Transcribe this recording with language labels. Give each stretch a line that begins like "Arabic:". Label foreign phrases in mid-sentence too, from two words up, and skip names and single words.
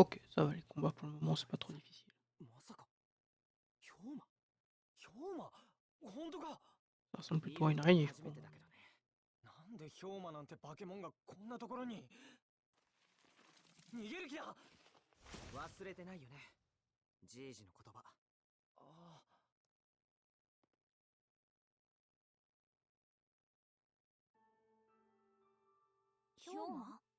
French: Ça va, les combats pour le moment, c'est pas trop difficile.
Japanese: まさか氷馬氷馬本当か
French: Ça ressemble
Japanese: 見
French: plutôt à
Japanese: る
French: une
Japanese: のは
French: araignée, je
Japanese: 初
French: crois.
Japanese: めてだけどね。なんで氷馬なんて化け物がこんなところに。逃げる気だ。忘れてないよね、じいじの言葉。ああ。氷馬？